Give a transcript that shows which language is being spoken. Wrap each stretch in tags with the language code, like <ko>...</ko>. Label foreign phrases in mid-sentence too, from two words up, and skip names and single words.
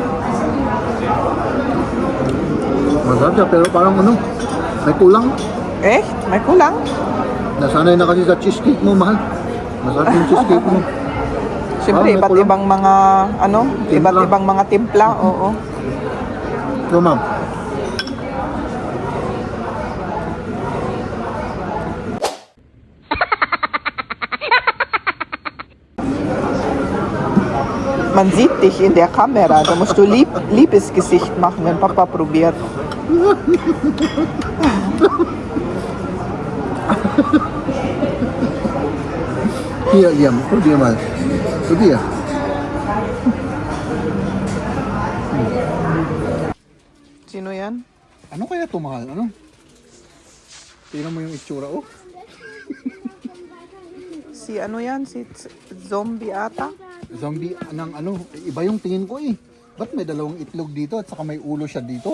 <tl>Masarap siya, pero parang ano, may kulang. Eh, may kulang. Nasanay na kasi sa cheesecake mo, mahal. Masarap yung cheesecake mo. Siyempre, may iba't kulang. ibang mga, ano, Timpla. iba't ibang mga timpla. Oo. Ito, ma'am.</tl> <de>Man sieht dich in der Kamera. Da musst du Liebesgesicht machen, wenn Papa probiert. Hier, Liam. Probier mal. Probier.</de> <tl>Sino yan? Ano kaya ito, mahal? Ano? Tingnan mo yung itsura, oh. Si ano yan? Si zombie ata? Zombie ng ano, iba yung tingin ko eh. Ba't may dalawang itlog dito at saka may ulo siya dito?</tl>